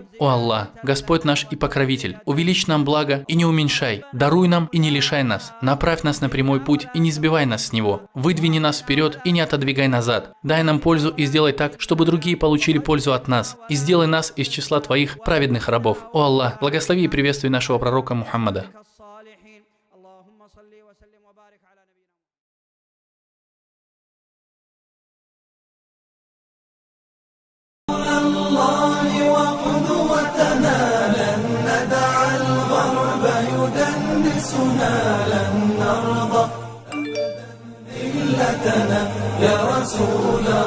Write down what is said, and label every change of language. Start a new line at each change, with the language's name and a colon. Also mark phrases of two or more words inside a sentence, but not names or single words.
Russian: О Аллах, Господь наш и Покровитель, увеличь нам благо и не уменьшай, даруй нам и не лишай нас, направь нас на прямой путь и не сбивай нас с него, выдвини нас вперед и не отодвигай назад, дай нам пользу и сделай так, чтобы другие получили пользу от нас, и сделай нас из числа Твоих праведных рабов. О Аллах, благослови и приветствуй нашего пророка Мухаммада.
Arabic: الله وقدوتنا لن ندع الغرب يدنسنا لن نرضى ذلتنا يا رسول